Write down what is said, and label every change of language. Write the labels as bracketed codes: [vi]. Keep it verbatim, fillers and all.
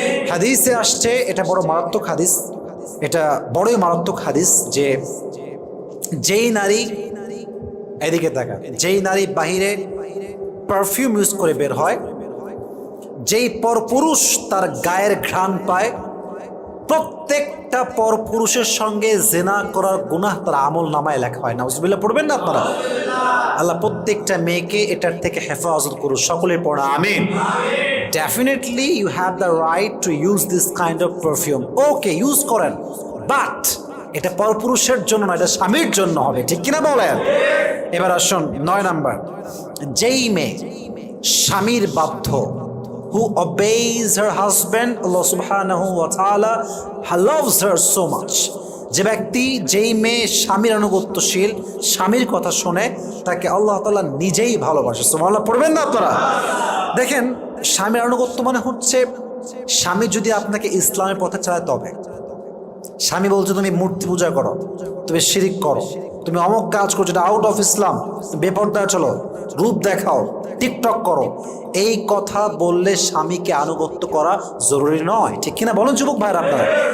[bn] হাদিসে আসছে, এটা বড় মারাত্মক হাদিস, এটা বড়ই মারাত্মক হাদিস, যে যেই নারী, এদিকে তাকান, যেই নারী বাহিরে পারফিউম ইউজ করে বের হয়, যেই পরপুরুষ তার গায়ের ঘ্রাণ পায়, প্রত্যেকটা পরপুরুষের সঙ্গে জেনা করার গুনাহ তার আমল নামায় লেখা হয় না। নাউজুবিল্লাহ পড়বেন না আপনারা? আল্লাহ প্রত্যেকটা মেয়েকে এটার থেকে হেফাজত করুন, সকলের পড়া আমিন। [en] definitely you have the right to use this kind of perfume, [bn] okay use করেন, বাট এটা পরপুরুষের জন্য না, এটা স্বামীর জন্য হবে, ঠিক কিনা বলেন? এবার আসুন নয় নাম্বার, যেই মেয়ে স্বামীর বাধ্য, [en] who obeys her husband, Allah subhanahu wa ta'ala loves her so much. [bn] যে ব্যক্তি, যেই মেয়ে স্বামীর অনুগত্যশীল, স্বামীর কথা শোনে, তাকে আল্লাহ তাআলা নিজেই ভালোবাসে। সুবহানাল্লাহ পড়বেন না আপনারা? দেখেন, স্বামীর অনুগত্য মানে হচ্ছে স্বামী যদি আপনাকে ইসলামের পথে চালায়, তবে স্বামী বলছে তুমি মূর্তি পূজা করো, তুমি শিরিক করো, তুমি অমক কাজ করছো, এটা [en] out of Islam, [bn] বেপরদায় চলো, রূপ দেখাও, টিকটক করো, এই কথা বললে স্বামীকে আনুগত্য করা জরুরি নয়, ঠিক কিনা বলুন যুবক ভাইয়ের আপনারা?